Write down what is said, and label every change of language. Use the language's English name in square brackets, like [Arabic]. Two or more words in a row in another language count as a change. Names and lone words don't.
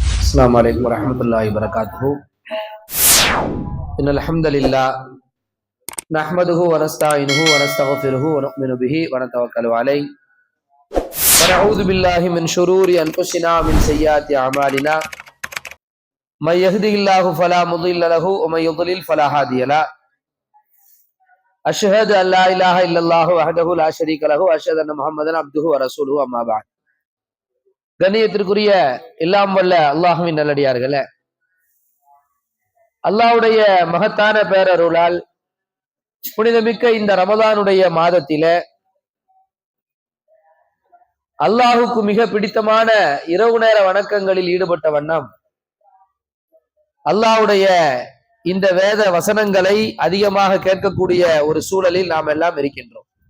[Arabic] السلام عليكم ورحمة الله وبركاته. إن الحمد لله نحمده ونستعينه ونستغفره ونؤمن به ونتوكل عليه ونعوذ بالله من شرور أنفسنا ومن سيئات أعمالنا من يهده الله فلا مضل له ومن يضلل فلا هادي له أشهد أن لا إله إلا الله وحده لا شريك له وأشهد أن محمدا عبده ورسوله أما بعد. [Tamil] கண்ணியத்திற்குரிய எல்லாம் வல்ல அல்லாஹுவின் நல்லடியார்களே, அல்லாஹ்வுடைய மகத்தான பேரருளால் புனிதமிக்க இந்த ரமதானுடைய மாதத்தில அல்லாஹுக்கு மிக பிடித்தமான இரவு நேர வணக்கங்களில் ஈடுபட்ட வண்ணம் அல்லாஹ்வுடைய இந்த வேத வசனங்களை அதிகமாக கேட்கக்கூடிய ஒரு சூழலில் நாம் எல்லாம் இருக்கின்றோம்.